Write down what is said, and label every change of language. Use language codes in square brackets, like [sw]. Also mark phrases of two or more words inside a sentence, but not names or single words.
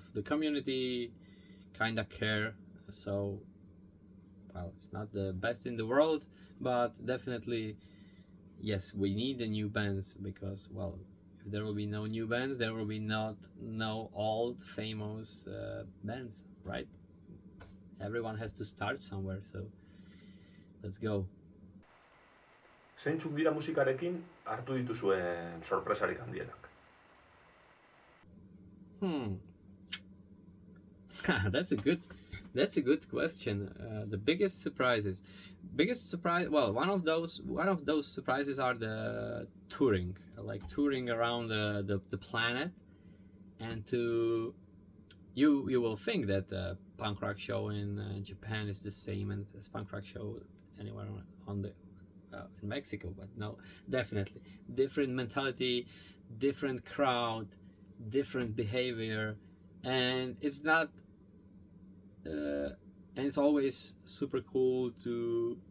[en] The community kind of care, so well, it's not the best in the world, but definitely yes, we need the new bands, because well, if there will be no new bands, there will be no old famous bands, right? Everyone has to start somewhere, so let's go. [eu] Zeintzuk dira musikarekin hartu dituzuen sorpresarik handienak? [en] That's a good question. The biggest surprise, well, one of those surprises are the touring, like touring around the planet, and you will think that the punk rock show in Japan is the same as punk rock show anywhere in Mexico, but no, definitely different mentality, different crowd, different behavior, and it's not and it's always super cool to